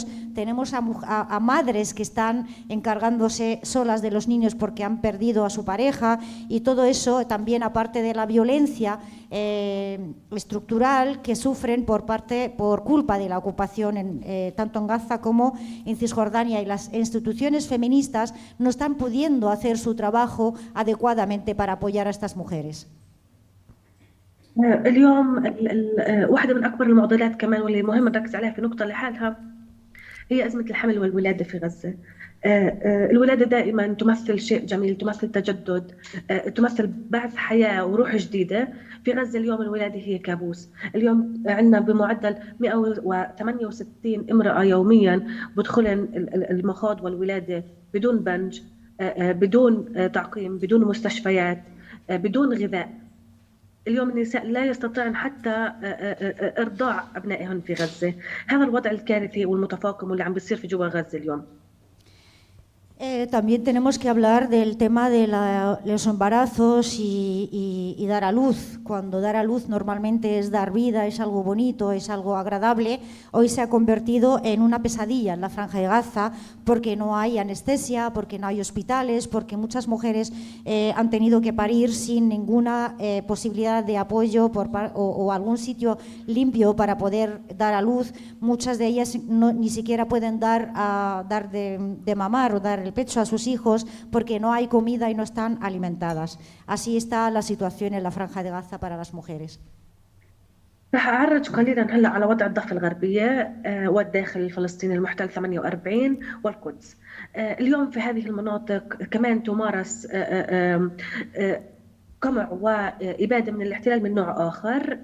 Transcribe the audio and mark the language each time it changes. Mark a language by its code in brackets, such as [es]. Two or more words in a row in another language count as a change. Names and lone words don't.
[es] Tenemos a madres que están encargándose solas de los niños porque han perdido a su pareja, y todo eso también, aparte de la violencia estructural que sufren por culpa de la ocupación tanto en Gaza como en Cisjordania, y las instituciones feministas no están pudiendo hacer su trabajo adecuadamente para apoyar a estas mujeres. [ar] اليوم واحدة من أكبر المعضلات كمان واللي مهم نركز عليها في نقطة لحالها هي أزمة الحمل والولادة في غزة. الولادة دائما تمثل شيء جميل، تمثل تجدد، تمثل بعث حياة وروح جديدة. في غزة اليوم الولادة هي كابوس. اليوم عندنا بمعدل 168 امرأة يوميا بدخلن المخاض والولادة بدون بنج، بدون تعقيم، بدون مستشفيات، بدون غذاء. اليوم النساء لا يستطيعن حتى إرضاع أبنائهن في غزة. هذا الوضع الكارثي والمتفاقم واللي عم بيصير في جوا غزة اليوم. [es] También tenemos que hablar del tema de los embarazos y dar a luz. Cuando dar a luz normalmente es dar vida, es algo bonito, es algo agradable, hoy se ha convertido en una pesadilla en la Franja de Gaza porque no hay anestesia, porque no hay hospitales, porque muchas mujeres han tenido que parir sin ninguna posibilidad de apoyo o algún sitio limpio para poder dar a luz. Muchas de ellas ni siquiera pueden dar de mamar o dar el pecho a sus hijos porque no hay comida y no están alimentadas. Así está la situación en la Franja de Gaza para las mujeres. [ar] رح أعرج قليلا هلا على وضع الضفة الغربية والداخل الفلسطيني المحتل 48 والقدس. اليوم في هذه المناطق كمان تمارس قمع وإبادة من الاحتلال من نوع آخر.